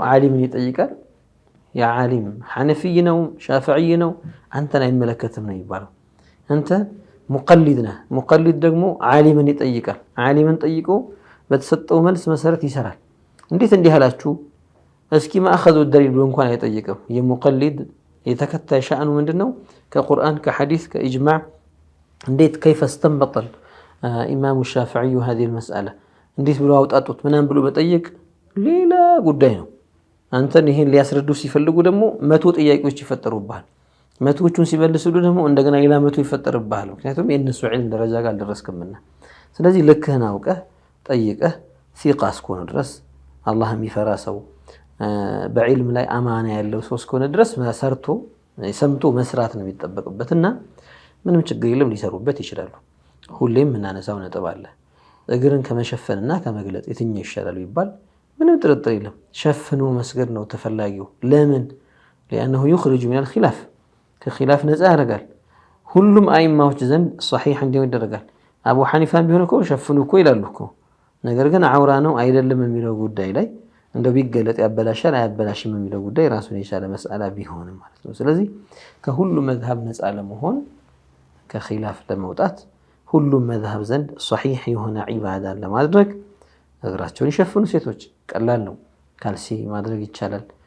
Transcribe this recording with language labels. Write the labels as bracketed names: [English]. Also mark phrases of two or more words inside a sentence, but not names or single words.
[Amharic] ዓሊምን ይጠይቃል። ያ ዓሊም ሐነፊይ ነው ሻፊዕይ ነው አንተን አይመለከትም ነው የሚባለው። አንተ ሙቀሊድ ነህ። ሙቀሊድ ደግሞ ዓሊምን ይጠይቃል። ዓሊምን ጠይቆ በተሰጠው መልስ መሰረት ይሰራል። እንዴት እንዲህ አላችሁ እስኪ ማእኸዙ ደሊል ብሎ እንኳን አይጠይቅም። የሙቀሊድ የተከታይ ሻእኑ ምንድነው? ከቁርአን ከሐዲስ ከኢጅማዕ እንዴት [Arabic] كيف استنبط [Amharic] ኢማሙ ሻፊዒ [Arabic] هذه المسألة [Amharic] እንዴት ብሎ አውጣጡት ምናምን ብሎ መጠየቅ ሌላ ጉዳይ ነው። አንተን ይሄን ሊያስረዱ ሲፈልጉ ደግሞ 100 ጥያቄዎች ይፈጠሩብሃል። 100ዎቹን ሲመልሱሉ ደግሞ እንደገና ሌላ 100 ይፈጠርብሃል። ምክንያቱም የነሱ ዒልም ደረጃ ጋር አልደረስክምና። ስለዚህ ልክህን አውቀህ ጠይቀህ ሲቃ እስከሆነ ድረስ አላህ የሚፈራ ሰው በዒልም ላይ አማና ያለው ሰው እስከሆነ ድረስ ሰርቶ ሰምቶ መስራት ነው የሚጠበቅበትና ምንም ችግር የለም፣ ሊሰሩበት ይችላሉ። ሁሌም የምናነሳው ነጥብ አለ። እግርን ከመሸፈንና ከመግለጥ የትኛው ይሻላል ቢባል ምንም ጥርጥር የለም ሸፍኖ መስገድ ነው ተፈላጊው። ለምን? [Arabic] لأنه يخرج من الخلاف [Amharic] ከኺላፍ ነፃ ያደርጋል። ሁሉም አይማዎች ዘንድ ሶሒህ እንዲሆን ይደረጋል። አቡ ሐኒፋም ቢሆን እኮ ሸፍኑ እኮ ይላሉ እኮ። ነገር ግን ዐውራ ነው አይደለም የሚለው ጉዳይ ላይ እንደው ቢገለጥ ያበላሻል አያበላሽም የሚለው ጉዳይ ራሱን የቻለ መስአላ ቢሆንም ማለት ነው። ስለዚህ ከሁሉ መዝሀብ ነፃ ለመሆን ከኺላፍ ለመውጣት ሁሉም መዝሀብ ዘንድ ሶሒህ የሆነ ዒባዳ ለማድረግ እግራቸውን ይሸፍኑ ሴቶች። ቀላል ነው። ካልሲ ማድረግ ይቻላል።